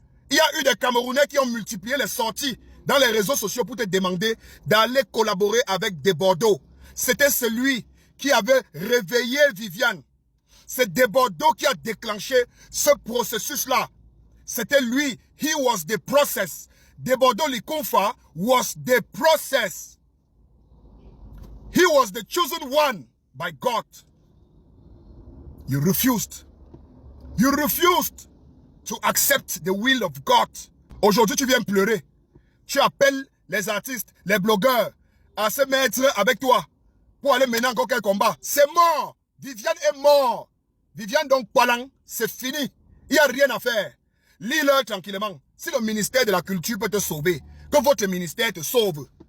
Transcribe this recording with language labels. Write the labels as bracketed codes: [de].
[fr] Il y a eu des Camerounais qui ont multiplié les sorties dans les réseaux sociaux pour te demander d'aller collaborer avec des Bordeaux. C'était celui qui avait réveillé Viviane. C'est des Bordeaux qui a déclenché ce processus-là. C'était lui. [en] He was the process. Debordo Likonfa was the process. He was the chosen one by God. You refused. You refused to accept the will of God. [fr] Aujourd'hui, tu viens pleurer. Tu appelles les artistes, les blogueurs à se mettre avec toi pour aller mener encore quel combat. C'est mort. Viviane est mort. Viviane donc Palang, c'est fini. Il n'y a rien à faire. Lis-le tranquillement. Si le ministère de la Culture peut te sauver, que votre ministère te sauve.